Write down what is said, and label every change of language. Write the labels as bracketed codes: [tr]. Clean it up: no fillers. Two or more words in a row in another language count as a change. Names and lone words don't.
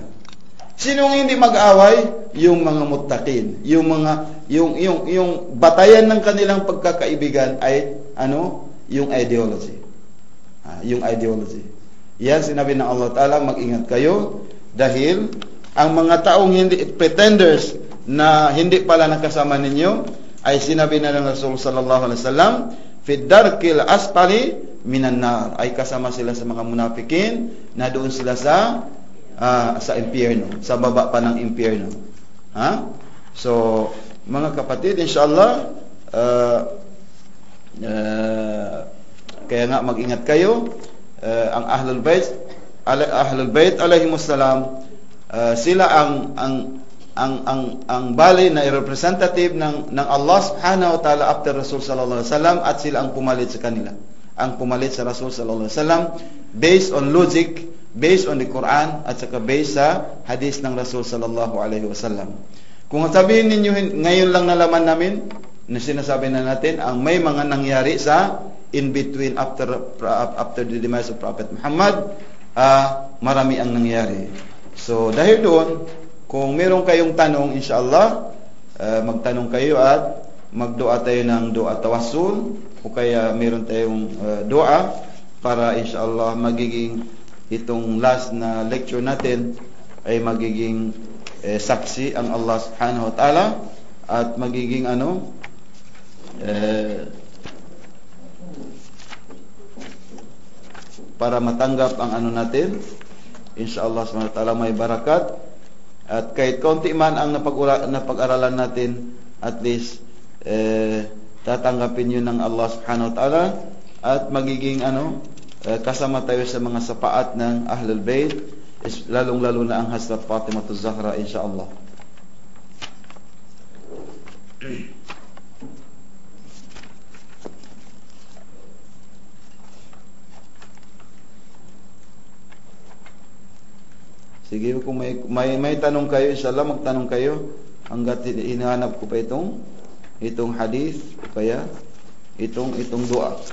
[tl] Sino ang hindi mag-aaway? Yung mga muttaqin, yung batayan ng kanilang pagkakaibigan ay yung ideology. Yung ideology. Yan sinabi ng [ar] الله تعالى, [tl] mag-ingat kayo dahil ang mga taong pretenders na hindi pala nakasama ninyo ay sinabi na ng Rasul [ar] صلى الله عليه وسلم, في الدرك الأسفل من النار, [tl] ay kasama sila sa mga munafikin na doon sila sa impyerno, sa baba pa ng impyerno. So mga kapatid, [ar] إن شاء الله [tl] kaya nga mag-ingat kayo. Ang Ahlul Bait alaihimussalam, sila ang bali na representative ng [ar] الله سبحانه وتعالى [tl] after Rasul [ar] صلى الله عليه وسلم, [tl] at sila ang pumalit sa kanila. Ang pumalit sa Rasul [ar] صلى الله عليه وسلم [en] based on logic, based on the Quran, [tl] at saka based sa hadith ng Rasul [ar] صلى الله عليه وسلم. [tl] Kung sabihin ninyo ngayon lang nalaman namin na sinasabi na natin ang may mga nangyari sa [en] in between after the demise of Prophet Muhammad, [tl] marami ang nangyari. So dahil doon, kung meron kayong tanong, [ar] إن شاء الله, [tl] magtanong kayo at magdua tayo ng [ar] دعاء التوسل, [tl] o kaya meron tayong dua para [ar] إن شاء الله [tl] magiging itong last na lecture natin ay magiging saksi ang [ar] الله سبحانه وتعالى, [tl] at magiging para matanggap ang natin, [ar] إن شاء الله سبحانه وتعالى [tl] may barakat. At kahit kaunti man ang napag-aralan natin, [en] at least [tl] tatanggapin yun ng [ar] الله سبحانه وتعالى, [tl] at magiging kasama tayo sa mga sapaat ng Ahlul Bait, lalong-lalo na ang Hazrat Fatimah Az-Zahra, [ar] إن شاء الله. [tl] Sige, kung may tanong kayo, [ar] إن شاء الله [tl] magtanong kayo hanggat hinahanap ko pa itong hadith o kaya itong dua.